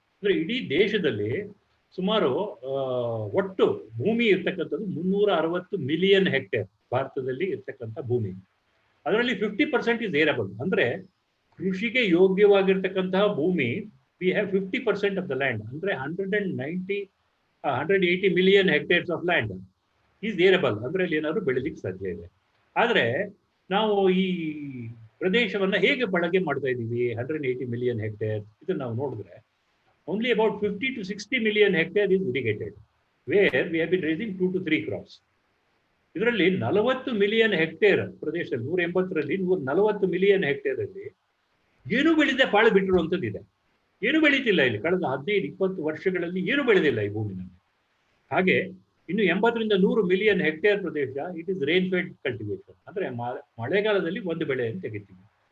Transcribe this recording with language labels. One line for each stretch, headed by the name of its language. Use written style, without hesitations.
Kannada: ಅಂದ್ರೆ ಇಡೀ ದೇಶದಲ್ಲಿ ಸುಮಾರು ಒಟ್ಟು ಭೂಮಿ ಇರ್ತಕ್ಕಂಥದ್ದು 360 ಮಿಲಿಯನ್ ಹೆಕ್ಟೇರ್ ಭಾರತದಲ್ಲಿ ಇರ್ತಕ್ಕಂಥ ಭೂಮಿ. ಅದರಲ್ಲಿ 50%
English: is arable,
Kannada: ಅಂದ್ರೆ ಕೃಷಿಗೆ ಯೋಗ್ಯವಾಗಿರ್ತಕ್ಕಂತಹ ಭೂಮಿ
English: we have 50% of the land,
Kannada: ಅಂದ್ರೆ 180 million
English: hectares of land is arable,
Kannada: ಅಂದ್ರೆ ಅಲ್ಲಿ ಏನಾದ್ರು ಬೆಳೆದಿಕ್ಕೆ ಸಾಧ್ಯ ಇದೆ. ಆದ್ರೆ ನಾವು ಈ ಪ್ರದೇಶವನ್ನ ಹೇಗೆ ಬಳಕೆ ಮಾಡ್ತಾ ಇದ್ದೀವಿ, 180 ಮಿಲಿಯನ್ ಹೆಕ್ಟೇರ್ ಇದನ್ನ ನಾವು ನೋಡಿದ್ರೆ
English: only about 50 to 60 million hectare is irrigated, where we have been raising 2 to 3 crops.
Kannada: ಇದರಲ್ಲಿ 40 ಮಿಲಿಯನ್ ಹೆಕ್ಟೇರ್ ಪ್ರದೇಶದಲ್ಲಿ 180ರಲ್ಲಿ 140 ಮಿಲಿಯನ್ ಹೆಕ್ಟೇರ್ ಅಲ್ಲಿ ಏನು ಬೆಳೆದೇ ಪಾಳು ಬಿಟ್ಟಿರುವಂಥದ್ದು ಇದೆ. ಏನು ಬೆಳೀತಿಲ್ಲ ಇಲ್ಲಿ, ಕಳೆದ 15-20 ವರ್ಷಗಳಲ್ಲಿ ಏನು ಬೆಳೆದಿಲ್ಲ ಈ ಭೂಮಿನಲ್ಲಿ. ಹಾಗೆ ಇನ್ನು 80ರಿಂದ 100 million hectare Pradesh
English: it is rain fed cultivation,
Kannada: ಅಂದ್ರೆ ಮಳೆಗಾಲದಲ್ಲಿ ಒಂದು ಬೆಳೆಯನ್ನು ತೆಗಿತೀವಿ.